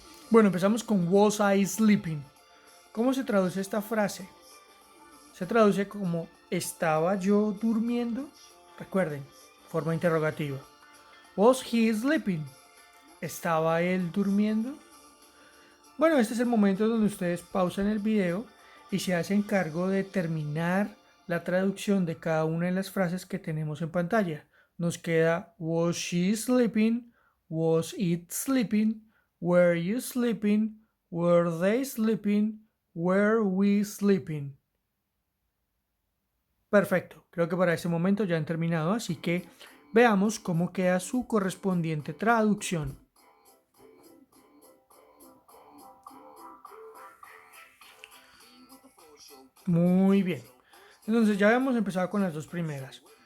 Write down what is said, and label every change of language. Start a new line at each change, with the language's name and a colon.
Spanish: Bueno, empezamos con
English: was I sleeping.
Spanish: ¿Cómo se traduce esta frase? Se traduce como ¿estaba yo durmiendo? Recuerden, forma interrogativa.
English: Was he sleeping?
Spanish: ¿Estaba él durmiendo? Bueno, este es el momento donde ustedes pausan el video y se hacen cargo de terminar la traducción de cada una de las frases que tenemos en pantalla. Nos queda
English: was she sleeping, was it sleeping, were you sleeping, were they sleeping, were we sleeping.
Spanish: Perfecto, creo que para este momento ya han terminado, así que veamos cómo queda su correspondiente traducción. Muy bien. Entonces ya habíamos empezado con las dos primeras.